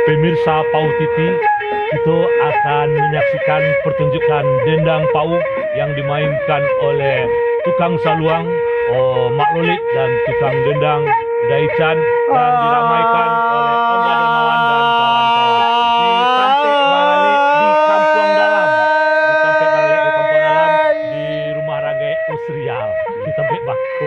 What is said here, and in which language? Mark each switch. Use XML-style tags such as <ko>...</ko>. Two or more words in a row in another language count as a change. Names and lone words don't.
<id>Pemirsa Pau TV, kita akan menyaksikan pertunjukan dendang Pau yang dimainkan oleh tukang saluang, Mak Lolik dan tukang dendang Daichan dan diramaikan oleh Om Darmawan dan kawan-kawan.</id> <min>Ditampek Baralik di Kampung Dalam, di Rumah Ragai Osrial, di Tampek Bako.</min>